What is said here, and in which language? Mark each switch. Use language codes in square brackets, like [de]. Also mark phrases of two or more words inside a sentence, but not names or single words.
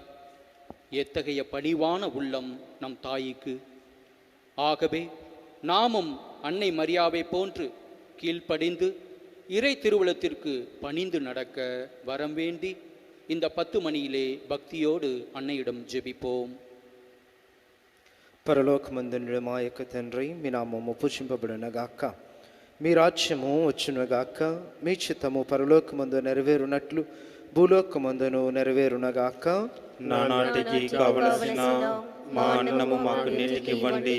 [ta] எத்தகைய பணிவான உள்ளம் நம் தாய்க்கு! ஆகவே நாமும் அன்னை மரியாவை போன்று கீழ்ப்படிந்து இறை திருவுளத்திற்கு பணிந்து நடக்க வரம் வேண்டி இந்த 10 மணியிலே பக்தியோடு அன்னையிடம் ஜெபிப்போம். [te] పరలోకమందుండు మా యొక్క తండ్రి, మీ నామము పూజింపబడునగాక. మీ రాజ్యము వచ్చునుగాక. మీ చిత్తము పరలోకమందు నెరవేరునట్లు భూలోకమందును నెరవేరునగాక. నానాటికి కావలసిన మా అన్నము మాకు నేటికి ఇవ్వండి.